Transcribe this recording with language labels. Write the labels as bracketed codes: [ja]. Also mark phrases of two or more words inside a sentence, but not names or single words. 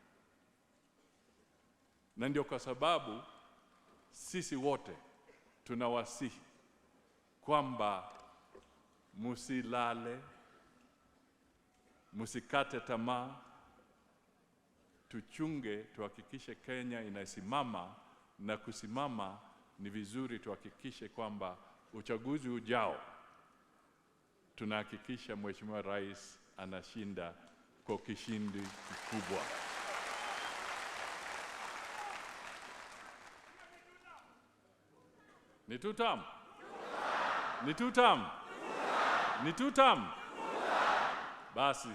[sw] Na ndio kwa sababu sisi wote tunawasihi kwamba musilale, musikate tamaa, tuchunge, tuhakikishe Kenya inasimama, na kusimama ni vizuri tuhakikishe kwamba uchaguzi ujao tunahakikisha Mheshimiwa Rais anashinda kwa kishindi kikubwa. Ni [en] two term? [sw] Ni [en] two term? [sw] Ni [en] two term? [sw] Basi